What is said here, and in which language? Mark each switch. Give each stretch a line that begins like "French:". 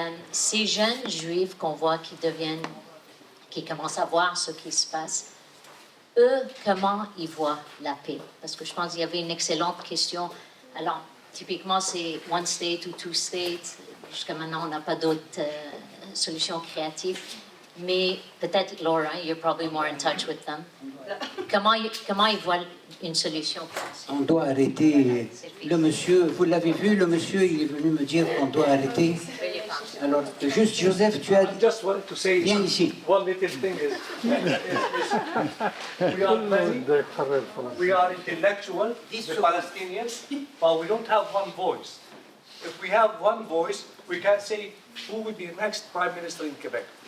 French: Ces jeunes juifs qu'on voit qui commencent à voir ce qui se passe, eux, comment ils voient la paix? Parce que je pense qu'il y avait une excellente question. Alors, typiquement, c'est one state ou two states. Jusqu'à maintenant, on n'a pas d'autres solutions créatives. Mais peut-être,
English: Laura, you're probably more in touch with them.
French: Comment ils voient une solution? On doit arrêter. Le monsieur, vous l'avez vu, le monsieur, il est venu me dire qu'on doit arrêter. Alors, juste, Joseph, tu as...
English: Just wanted to say
French: Viens ici.
English: one little thing is we are many, we are intellectual, the Palestinians, but we don't have one voice. If we have one voice, we can say who will be next Prime Minister in Quebec.